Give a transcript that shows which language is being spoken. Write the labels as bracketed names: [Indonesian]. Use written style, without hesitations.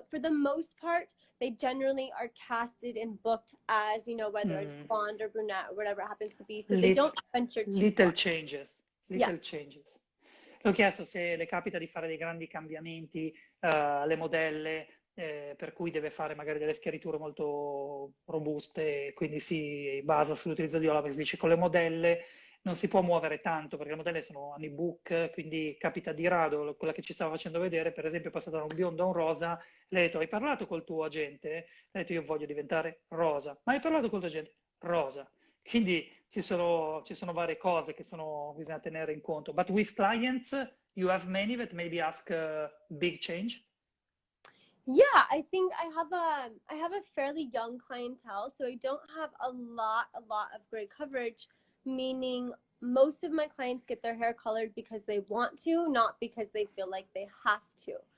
[English] But for the most part, they generally are casted and booked as, you know, whether it's blonde or brunette or whatever it happens to be. So they don't venture too Little far. changes. Yes. Little changes. [Italian] Le ho chiesto se le capita di fare dei grandi cambiamenti alle modelle, per cui deve fare magari delle schiariture molto robuste, quindi si basa sull'utilizzo di Olaplex. Dice con le modelle non si può muovere tanto perché le modelle sono honeybook, quindi capita di rado. Quella che ci stava facendo vedere, per esempio, è passata da un biondo a un rosa. Lei ha detto: hai parlato col tuo agente? Ha detto: io voglio diventare rosa. Ma hai parlato col tuo agente? Rosa. Quindi ci sono varie cose che bisogna tenere in conto. [English] But with clients, you have many that maybe ask big change? Yeah, I think I have a fairly young clientele, so I don't have a lot of great coverage, meaning most of my clients get their hair colored because they want to, not because they feel like they have to.